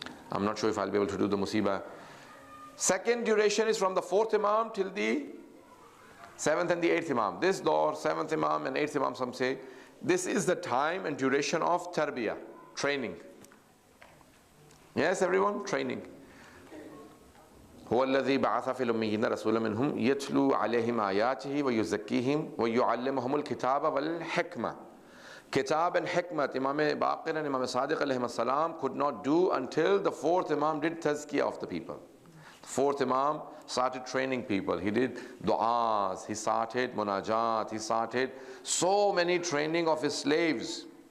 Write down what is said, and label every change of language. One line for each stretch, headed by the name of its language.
English: I'm not sure if I'll be able to do the Musibah. Second duration is from the 4th Imam till the 7th and the 8th Imam. This door, 7th Imam and 8th Imam, some say, this is the time and duration of tarbiyah, training. Yes, everyone? Training.
Arabic: هو الذي بعث في الأميين رسولا منهم يتلو عليهم آياته ويزكيهم ويعلمهم الكتاب والحكمة.
English: Kitab and Hikmat, Imam Baqir and Imam Sadiq alayhim as-salam could not do until the 4th Imam did tazkiyah of the people. The 4th Imam started training people. He did du'as, he started munajat, he started so many training of his slaves.